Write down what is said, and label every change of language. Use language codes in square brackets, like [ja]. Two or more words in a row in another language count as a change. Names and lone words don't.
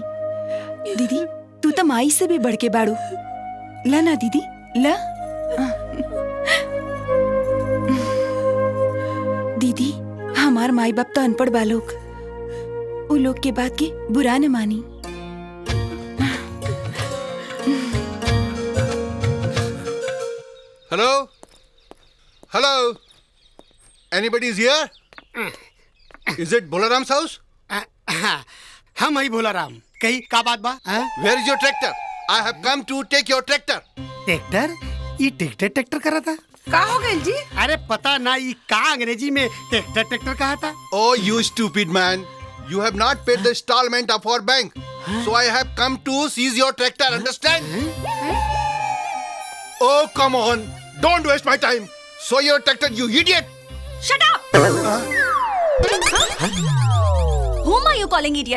[bho] दीदी तू त माई से भी बढ़ के बाड़ू। ल ना दीदी ल। दीदी हमार माई बाप तो अनपढ़ बालोग, उ लोग के बात के बुरा न मानी। [en] Hello? Hello? Anybody's here? Is it Bolaram's house? [bho] हम ही भोला राम, कही का बात बा? [en] Where is your tractor? I have come to take your tractor. [bho] ट्रैक्टर? ये ट्रैक्टर करा था? का हो गइल जी? अरे पता ना ये का अंग्रेजी में ट्रैक्टर कहा था? [en] Oh, you stupid man. You have not paid the installment of our bank. So I have come to seize your tractor, understand? Oh, come on. Don't waste my time. Show your tractor, you idiot. Shut up! Whom are you calling idiot?